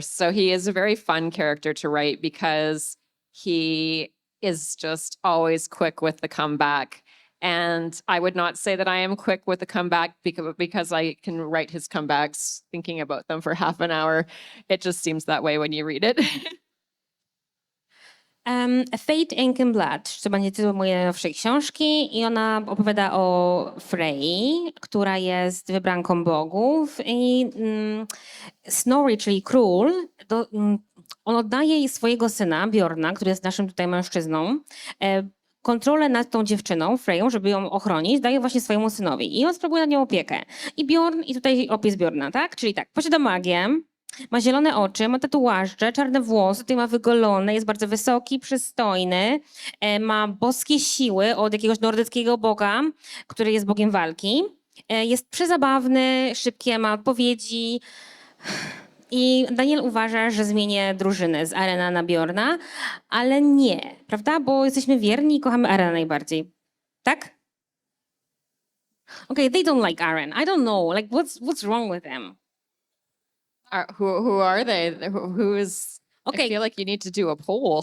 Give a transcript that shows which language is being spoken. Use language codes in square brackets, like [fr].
[en] So he is a very fun character to write because he is just always quick with the comeback. And I would not say that I am quick with the comeback because I can write his comebacks thinking about them for half an hour. It just seems that way when you read it. [pl] A Fate Ink and Blood, to będzie tytuł mojej najnowszej książki i ona opowiada o Frey, która jest wybranką bogów i Snorri, czyli król, on oddaje jej swojego syna, Bjorna, który jest naszym tutaj mężczyzną, kontrolę nad tą dziewczyną, Freją, żeby ją ochronić, daje właśnie swojemu synowi i on sprawuje nad nią opiekę. I Bjorn, i tutaj opis Bjorna, tak? Czyli tak, posiada magię, ma zielone oczy, ma tatuaże, czarne włosy, tutaj ma wygolone, jest bardzo wysoki, przystojny, ma boskie siły od jakiegoś nordyckiego boga, który jest bogiem walki. Jest przezabawny, szybkie, ma odpowiedzi. I Daniel uważa, że zmienię drużynę z Arena na Bjorna, ale nie, prawda? Bo jesteśmy wierni i kochamy Arena najbardziej. Tak? [en] Okay, they don't like Aren. I don't know, like what's wrong with them? Who are they? Who is? Okay. I feel like you need to do a poll.